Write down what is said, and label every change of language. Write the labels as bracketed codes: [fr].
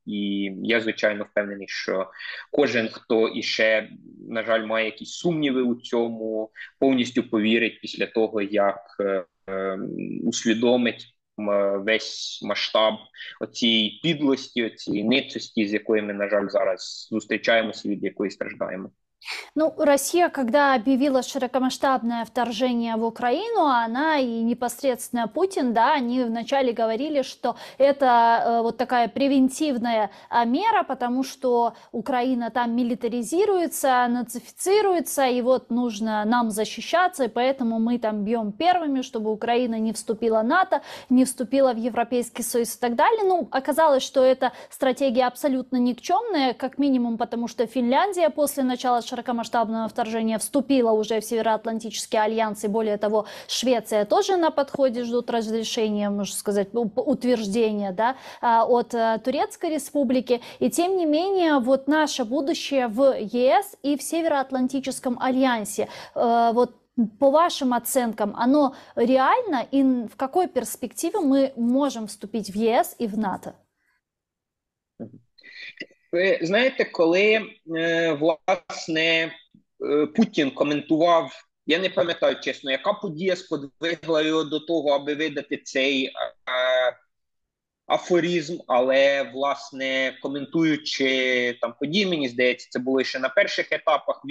[uk] І я, звичайно, впевнений, що кожен, хто іще, на жаль, має якісь сумніви у цьому, повністю повірить після того, як усвідомить весь масштаб оцієї підлості, оцієї ницості, з якою ми, на жаль, зараз зустрічаємося, від якої страждаємо. [ru] Ну, Россия, когда объявила широкомасштабное вторжение в Украину, она и непосредственно Путин, да, они вначале говорили, что это вот такая превентивная мера, потому что Украина там милитаризируется, нацифицируется, и вот нужно нам защищаться, и поэтому мы там бьем первыми, чтобы Украина не вступила в НАТО, не вступила в Европейский Союз и так далее. Ну, оказалось, что эта стратегия абсолютно никчемная, как минимум потому, что Финляндия после начала широкомасштабного вторжения вступила уже в Североатлантический альянс, и более того, Швеция тоже на подходе, ждут разрешения, можно сказать, утверждения, да, от Турецкой Республики. И тем не менее, вот наше будущее в ЕС и в Североатлантическом альянсе, вот по вашим оценкам, оно реально, и в какой перспективе мы можем вступить в ЕС и в НАТО? [uk] Ви знаєте, коли власне Путін коментував, я не пам'ятаю чесно, яка подія сподвигла його до того, аби видати цей афоризм, але власне коментуючи там події, мені здається, це було ще на перших етапах.